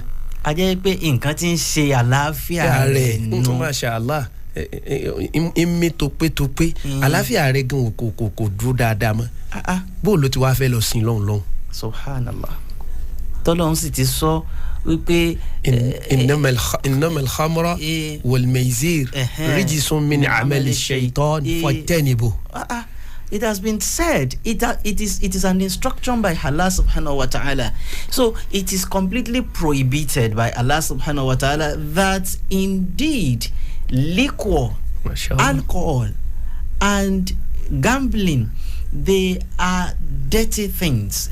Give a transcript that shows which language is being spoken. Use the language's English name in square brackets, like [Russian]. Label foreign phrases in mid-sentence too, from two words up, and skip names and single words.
[Yoruba] a jẹ́ pé nǹkan tí ń ṣe àlàáfíà rẹ̀ nù. Mashallah ìmí topé àlàáfíà rẹ̀ gan kò dúró dáadáa mọ́. bó ló ti wá fẹ́ lọ sin lọ́hùn. Subhanallah. tọ́lọ́hún sì ti sọ wípé [Arabic] إنما الخمر والميسر رجس من عمل الشيطان فاجتنبوه. [English] It has been said, it is an instruction by Allah [Arabic] سبحانه وتعالى. [English] So it is completely prohibited by Allah [Arabic] سبحانه وتعالى [English] that indeed liquor, alcohol and gambling, they are dirty things.